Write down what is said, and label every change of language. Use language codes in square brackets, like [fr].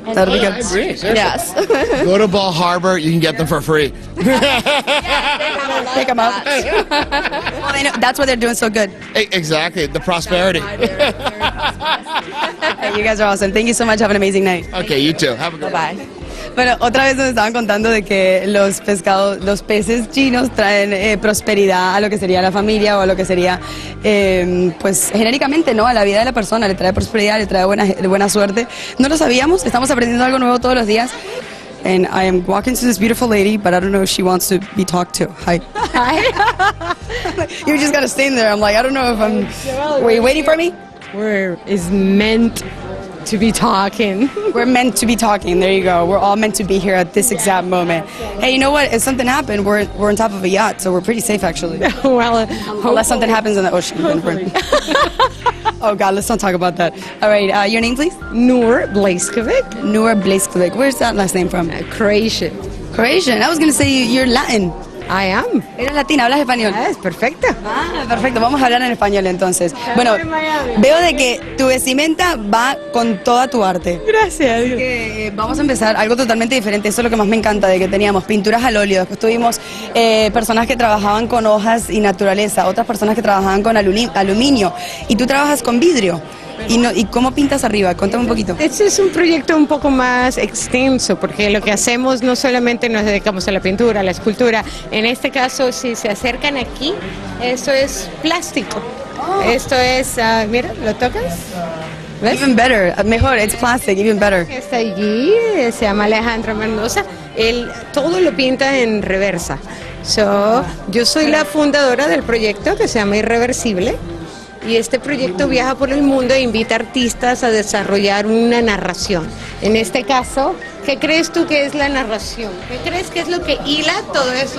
[en] That'll be good. I agree. Seriously. Yes. Go to Ball Harbor. You can get them for free. Pick them up. Well, they know, that's why they're doing so good. Exactly. The prosperity. Hey, you guys are awesome. Thank you so much. Have an amazing night. Okay, you too. Have a good Bye. [es] Bueno, otra vez nos estaban contando de que los peces chinos traen prosperidad a lo que sería la familia o a lo que sería, pues genéricamente, ¿no? A la vida de la persona, le trae prosperidad, le trae buena suerte. No lo sabíamos, estamos aprendiendo algo nuevo todos los días. [en] And I am walking to this beautiful lady, but I don't know if she wants to be talked to. Hi. Hi. You just gotta stand there. I'm like, I don't know if I'm. Were you waiting for me? Is meant to be talking. We're meant to be talking. There you go. We're all meant to be here at this exact moment. Hey, you know what? If something happened, we're on top of a yacht, so we're pretty safe actually. Well, unless something happens in the ocean, then we're. Oh God, let's not talk about that. All right, your name, please. Noor Blazkovic. Noor Blazkovic. Where's that last name from? Croatian. Croatian. I was gonna say you're Latin. I am. [es] Eres latina, hablas español. Es perfecto. Perfecto, vamos a hablar en español entonces. Bueno, veo de que tu vestimenta va con toda tu arte. Gracias. Así que, vamos a empezar algo totalmente diferente. Eso es lo que más me encanta, de que teníamos pinturas al óleo, después tuvimos personas que trabajaban con hojas y naturaleza, otras personas que trabajaban con aluminio, y tú trabajas con vidrio. ¿Y cómo pintas arriba? Cuéntame un poquito. Este es un proyecto un poco más extenso, porque lo que hacemos no solamente nos dedicamos a la pintura, a la escultura. En este caso, si se acercan aquí, esto es plástico. Esto es, mira, ¿lo tocas? ¿Ves? [en] Even better, [es] mejor, [en] it's plastic, even better. [es] Está allí, se llama Alejandro Mendoza. Él todo lo pinta en reversa. Yo soy la fundadora del proyecto que se llama Irreversible. Y este proyecto viaja por el mundo e invita a artistas a desarrollar una narración. En este caso, ¿qué crees tú que es la narración? ¿Qué crees que es lo que hila todo eso?